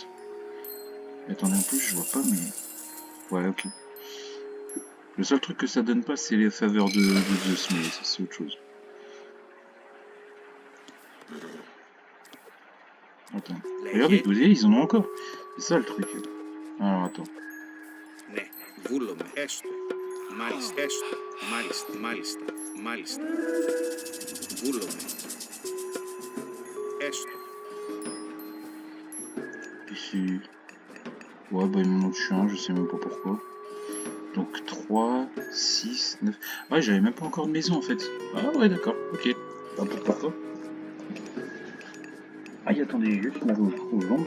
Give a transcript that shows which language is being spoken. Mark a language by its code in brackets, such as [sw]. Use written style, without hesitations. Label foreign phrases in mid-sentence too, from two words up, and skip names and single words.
[fr] Attendez, en plus, je vois pas, mais... Ouais, ok. Le seul truc que ça donne pas, c'est les faveurs de Zeus, mais ça, c'est autre chose. Attends. Regardez, vous voyez, ils en ont encore. C'est ça le truc. Alors, attends. [el] Ναι. Βούλομαι. Έστω. Μάλιστα. Έστω. Μάλιστα. Μάλιστα. Μάλιστα. Βούλομαι. Έστω. [fr] Ici. Ouais, bah ils m'en ont tué un, je sais même pas pourquoi. Donc 3, 6, 9... Ouais, j'avais même pas encore de maison en fait. Ah ouais, d'accord, ok. Bah pourquoi pas. Aïe, attendez, juste mal aux jambes.